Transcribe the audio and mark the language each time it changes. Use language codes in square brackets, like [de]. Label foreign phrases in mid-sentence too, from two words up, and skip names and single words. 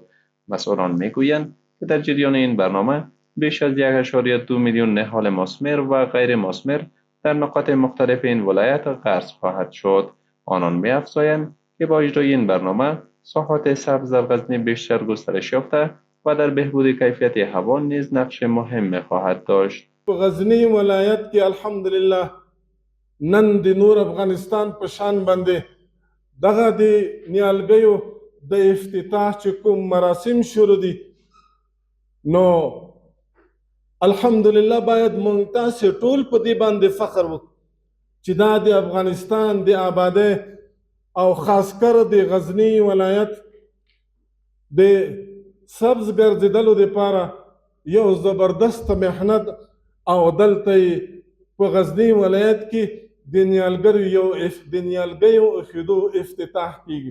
[fa] مسئولان میگویند که در جریان این برنامه بیش از 1.2 میلیون نهال مثمر و غیر مثمر در نقاط مختلف این ولایت غرس خواهد شد. آنان می‌افزایند که با اجرای این برنامه ساحات سبز در غزنی بیشتر گسترش یافته و در بهبود کیفیت هوا نیز نقش مهم خواهد داشت. [ps] غزنی ولایت کې الحمدلله نن د نور افغانستان په شان باندې دغه د نیالګیو د افتتاح چې کوم مراسم شروع دي، نو الحمدلله باید مونږ تاسې ټول په دې باندې فخر وکړو چې دا د افغانستان د آبادۍ او خاص کر د غزنی ولایت د سبز ګرځېدلو دپاره یو زبردست محنت او دلته په غزنی ولایت کې د نیالګیو ایښودو افتتاح کیږي.